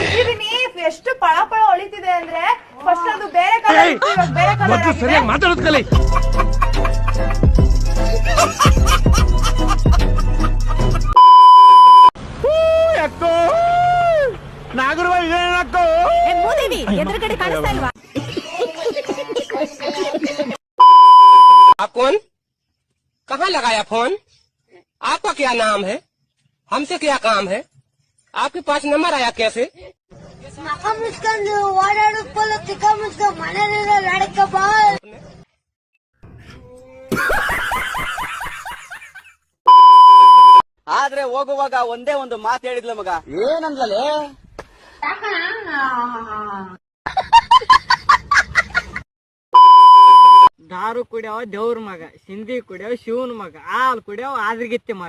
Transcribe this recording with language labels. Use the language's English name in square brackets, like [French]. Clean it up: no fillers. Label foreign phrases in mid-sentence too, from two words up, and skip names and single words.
[Kannada] ಎಷ್ಟು ಪಳ ಪಳ ಹೊಳಿತಿದೆ ಅಂದ್ರೆ ಫಸ್ಟ್ ಅದು ಬೇರೆ ಕಲರ್ ಸರಿಯಾಗಿ ಮಾತಾಡೋದ್ ಕಲಿ. ನಾಗರವ ಏನಕ್ಕೋ ಎದುರುಗಡೆ ಕಾಣಿಸ್ತಾ ಇಲ್ವಾ? [Hindi] आप कौन? कहाँ लगाया फोन? आपका क्या नाम है? हमसे क्या काम है? आपके पास नंबर आया कैसे? [Kannada] ಆದ್ರೆ ಹೋಗುವಾಗ ಒಂದೇ ಒಂದು ಮಾತು ಹೇಳಿದ್ಲ ಮಗ. ಏನಂದ್ಲೇ? ದಾರು ಕುಡಿಯವ ದೇವ್ರ ಮಗ, ಸಿಂಧಿ ಕುಡಿಯವ ಶಿವನ್ ಮಗ, ಹಾಲು ಕುಡಿಯವ ಆದ್ರಿಗಿತ್ತಿ ಮಗ.